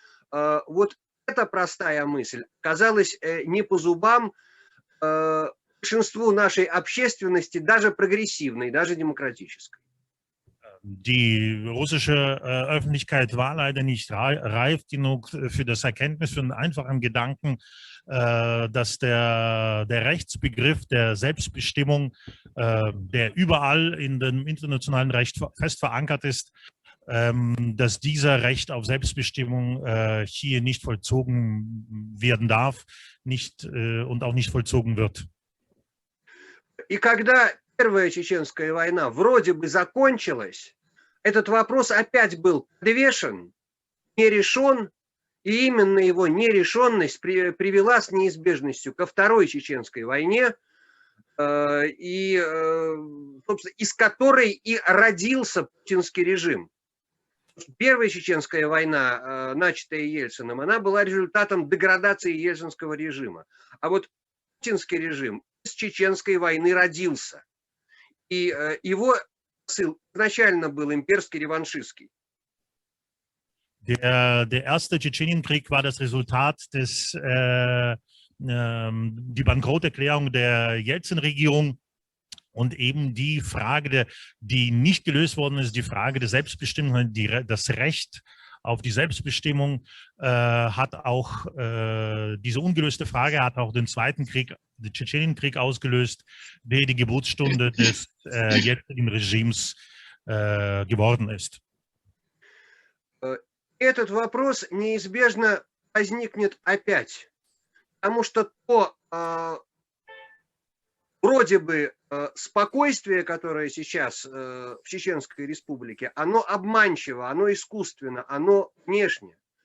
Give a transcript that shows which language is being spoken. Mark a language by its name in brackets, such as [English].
[Russian] Вот эта простая мысль казалась не по зубам большинству нашей общественности, даже прогрессивной, даже демократической. [German] Die russische Öffentlichkeit war leider nicht reif genug für das Erkenntnis, für einen einfachen Gedanken, dass der Rechtsbegriff der Selbstbestimmung, der überall in dem internationalen Recht fest verankert ist, dass dieser Recht auf Selbstbestimmung hier nicht vollzogen werden darf und auch nicht vollzogen wird. [Russian] И когда Первая чеченская война вроде бы закончилась, этот вопрос опять был подвешен, не решен, и именно его нерешенность привела с неизбежностью ко Второй чеченской войне, и, собственно, из которой и родился путинский режим. Первая чеченская война, начатая Ельциным, она была результатом деградации ельцинского режима. А вот путинский режим из чеченской войны родился. И его посыл изначально был имперский реваншистский. [German] Der erste Tschetschenienkrieg war das Resultat die Bankrotterklärung der Jelzin-Regierung und eben die Frage, die nicht gelöst worden ist, die Frage der Selbstbestimmung, das Recht auf die Selbstbestimmung hat auch, diese ungelöste Frage hat auch den zweiten Krieg, den Tschetschenienkrieg ausgelöst, der die Geburtsstunde des jetzigen Regimes geworden ist. [Russian] Этот вопрос неизбежно возникнет опять, потому что то вроде бы спокойствие, которое сейчас в Чеченской Республике, оно обманчиво, оно искусственно, оно внешне.